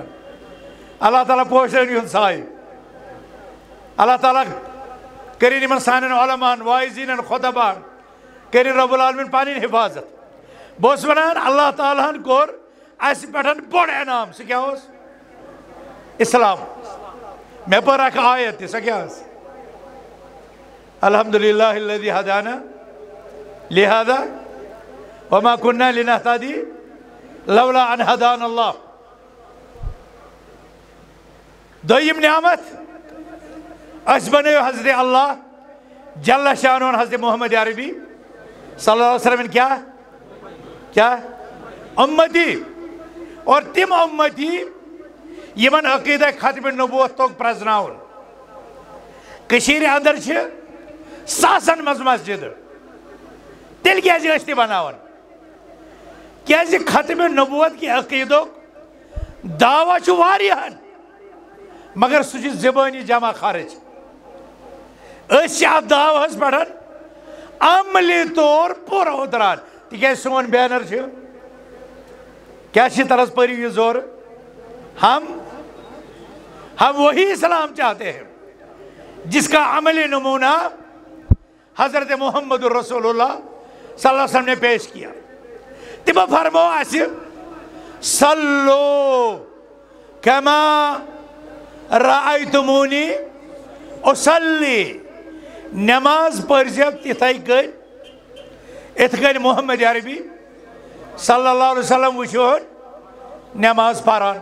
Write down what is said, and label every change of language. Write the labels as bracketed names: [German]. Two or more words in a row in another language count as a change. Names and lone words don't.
[Kashmiri] اللہ تعالیٰ پوشٲیِن یِہُنٛد سایہِ. اللہ تعالیٰ کٔرِنۍ یِمن سانٮ۪ن علماہن واعظیٖنن خۄطباہن کٔرِنۍ رۄب العالمیٖن پنٕنۍ حفاظت. بہٕ اوسُس ونان اللہ تعالیٰ ہن کوٚر اَسہِ پٮ۪ٹھ بوٚڑ انعام. سُہ کیٛاہ اوس اسلام. مےٚ پٔر اکھ آیت تہِ. سۄ کیٛاہ ٲس [Arabic] الحمدُاللہ الذی ہدانا لہذا وما كنا لنهتدي لولا ان هدانا الله. [Kashmiri] دوٚیِم نعمت أسۍ بنٲیِو حضرت اللہ جل شانُن حضرت محمد عربی [Arabic] صلی اللہ علیہ وسلم [Kashmiri] کیا اُمتی اور تِم اُمتی یِمن عقیدہ ختم نبوت توٚگ پرٛزناوُن. کٔشیٖرِ انٛدر چھِ ساسن منٛز مسجدٕ. تیٚلہِ کیٛازِ ٲسۍ تہِ بناوان کیٛازِ ختم نبوت کہِ عقیٖدُک دعوا چھُ واریاہن مگر سُہ چھُ زبٲنی جمع خرٕچ. أسۍ چھِ اتھ دعواہس پٮ۪ٹھ عملی طور پوٗرٕ اُتران. تِکیٛازِ سون بینر چھُ کیٛاہ چھِ ترس پٔرِو یہِ زورٕ [Urdu] ہم وہی اسلام چاہتے ہیں جس کا عملی نمونہ حضرت محمد رسول اللہ صلی اللہ علیہ وسلم نے پیش کیا. [Kashmiri] تِمو فرمو اَسہِ [Arabic] صلو کما رأیتمونی اصلی. [Kashmiri] نماز پٔرزیو تِتھَے کٔنۍ یِتھ کٔنۍ محمد عربی [Arabic] صلی اللہ علیہ وسلم [Kashmiri] وٕچھون نماز پران.